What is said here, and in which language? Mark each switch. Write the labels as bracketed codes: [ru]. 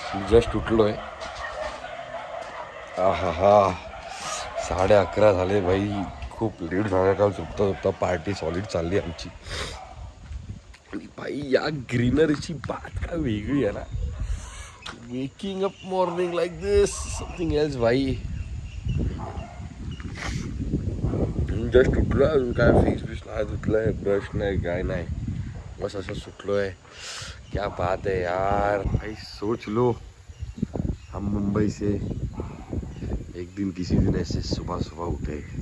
[mr] Just उठलोय. हा हा 11:30 झाले भाई. खूप लेट झाला. काल झोपता झोपता पार्टी सॉलिड चालली आमची. आणि भाई या ग्रीनरीची बात काय वेगळी आहे ना. [en] Waking up morning like this something else भाई. [mr] जस्ट उठलो. अजून काय फेस बिस नाही धुतलंय, ब्रश नाही, काय नाही, बस असं सुटलोय. [hi] क्या बात है यार. भाई सोच लो हम मुंबई से एक दिन किसी दिन ऐसे सुबह सुबह उठे.